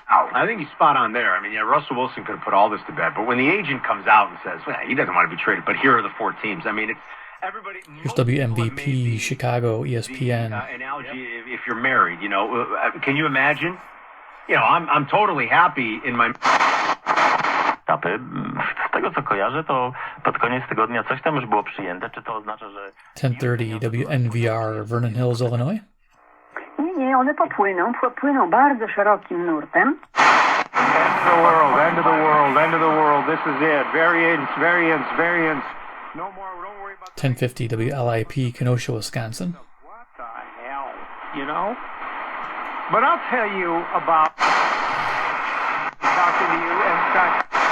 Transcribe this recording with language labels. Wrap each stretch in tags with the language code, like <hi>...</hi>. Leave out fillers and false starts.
<en>I think he's spot on there. I mean, yeah, Russell Wilson could have put all this to bed, but when the agent comes out and says, well, he doesn't want to be traded, but here are the 4 teams. I mean, it's everybody. Here's WMVP, Chicago, ESPN. Analogy, if you're married, you know, can you imagine? You know, I'm totally happy in my...</en> <pl>Z tego co kojarzę, to pod koniec tygodnia coś tam już było przyjęte. Czy to oznacza, że...</pl> <en>1030 WNVR, Vernon Hills, Illinois.</en> <pl>Nie, one płyną bardzo szerokim nurtem.</pl> <en>End of the world, end of the world, end of the world. This is it. Variance. No more, don't worry about... 1050 WLIP, Kenosha, Wisconsin. What the hell, you know? But I'll tell you about talking to you and stuff.</en>